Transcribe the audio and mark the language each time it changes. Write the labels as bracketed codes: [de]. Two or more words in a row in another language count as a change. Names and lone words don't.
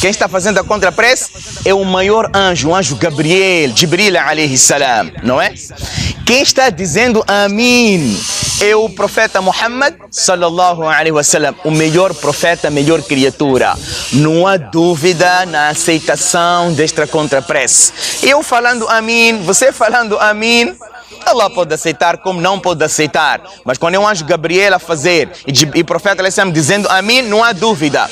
[pt] Quem está fazendo a contraprece é o maior anjo, o anjo Gabriel, [ar] جبريل عليه السلام, [pt] não é? Quem está dizendo Amin é o profeta Muhammad [ar] صلى الله عليه وسلم, [pt] o melhor profeta, a melhor criatura. Não há dúvida na aceitação desta contraprece. Eu falando Amin, você falando Amin, Allah pode aceitar como não pode aceitar. Mas quando é um anjo Gabriel a fazer e o profeta al-Islam dizendo Amin, não há dúvida.